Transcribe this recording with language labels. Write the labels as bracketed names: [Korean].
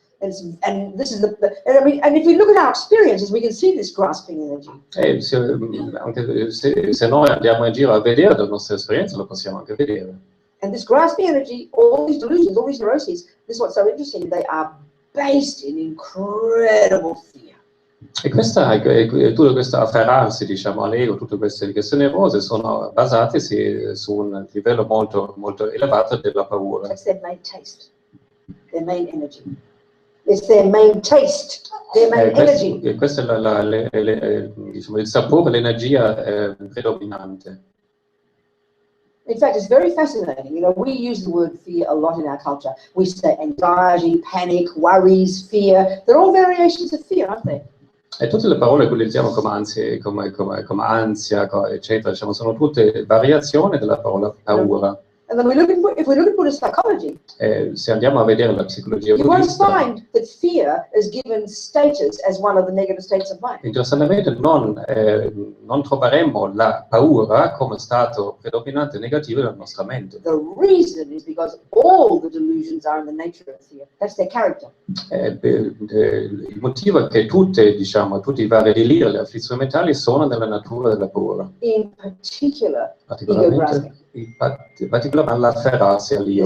[English] And this is and if we look at our experiences, we can see this grasping energy. [Italian] Anche se noi andiamo in giro a vedere la nostra esperienza, lo possiamo anche vedere. [English] And this grasping energy, all these delusions, all these neuroses, this is what's so interesting, they are based in incredible fear. [Italian] E tutto questo afferrarsi, diciamo, all'ego, tutte queste nevrosi sono basate su un livello molto, molto elevato della paura. [English] That's their main taste, their main energy. It's their main taste, their main energy. [Italian] Questo è diciamo, il sapore, l'energia predominante. [English] In fact, it's very fascinating. You know, we use the word fear a lot in our culture. We say anxiety, panic, worries, fear. They're all variations of fear, aren't they? [Italian] E tutte le parole che utilizziamo come ansia, eccetera, diciamo, sono tutte variazioni della parola paura. [English] And then if we look at Buddhist psychology, [Italian] se andiamo a vedere la psicologia [English] you won't [Italian] buddista, [English] find that fear is given status as one of the negative states of mind. [Italian] interessantemente non troveremo la paura come stato predominante negativo della nostra mente. [English] The reason is because all the delusions are in the nature of fear. That's their character. [Italian] Il motivo è che tutti i vari deliri e le afflizioni mentali sono nella natura della paura. [English] In particular, ego grasping. [Italian] In particolare l'afferrarsi all'io.